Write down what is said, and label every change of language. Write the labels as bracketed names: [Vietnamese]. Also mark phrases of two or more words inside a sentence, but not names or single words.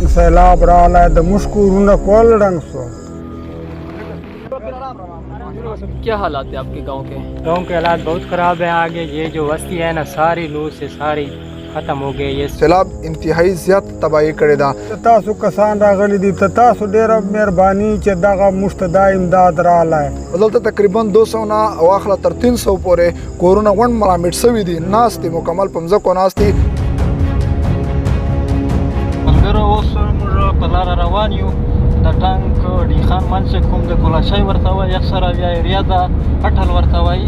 [Pashto] سیلاب راغلی د موږ کورونه کول ړنګ شو. [Urdu] کیا حالات ہے آپ کے گاؤں کے? گاؤں کے حالات بہت خراب ہے۔ آگے یہ جو بستی ہے نا ساری لو سے ساری ختم ہو گئی. ये [Pashto] سیلاب انتهایی زیات تباہی کړې ده. تاسو کسان راغلي دي ته تاسو ډېره مهرباني چې دغه موږ ته دا امداد راغلی. دلته تقریبا 200 نه واخله تر 300 پورې کورونه غونډ ملامت شوي دي، ناستې مکمل په مځکو ناستې. ملګرو اوس موږ په لاره روان یو د ټانک ډیخان منځ کوم د کلاشای ورته وایي اکثره بیا ایریا ده اټل ورته وایي.